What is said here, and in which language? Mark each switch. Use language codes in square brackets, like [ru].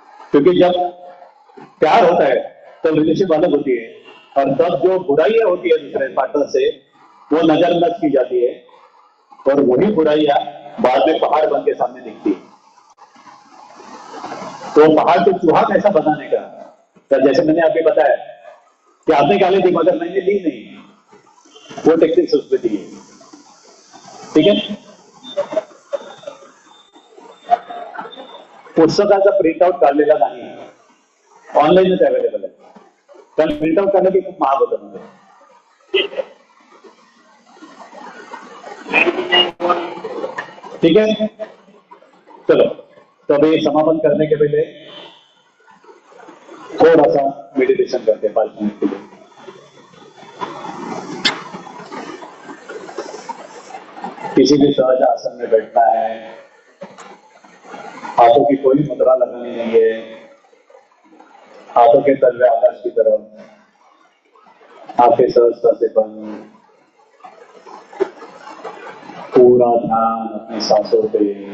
[hi] क्योंकि जब प्यार होता है तो रिलेशनशिप अलग होती है, और तब जो बुराइयां होती है दूसरे पार्टनर से वो नजरअंदाज की जाती है, और वही बुराइयां बाद में पहाड़ बन के सामने दिखती है। तो पहाड़ को चूहा कैसा बनाने का, तो जैसे मैंने आपको बताया कि आपने गाली दी मगर मैंने दी नहीं, वो टेक्निक्स उसमें दी है, ठीक है। [mr] पुस्तकाचा प्रिंट आउट काढलेला नाही, ऑनलाईनच अवेलेबल आहे, कारण प्रिंट आउट करणे खूप महाग होतं म्हणजे, [hi] ठीक है। चलो, तो अभी समापन करने के पहले थोड़ा सा मेडिटेशन करते हैं 5 मिनट के लिए। किसी भी सहज आसन में बैठना है, हाथों की कोई मुद्रा लगानी नहीं है, हाथों के तलवे आकाश की तरफ, आंखें सहजता से बंद, पूरा ध्यान अपनी सांसों पे।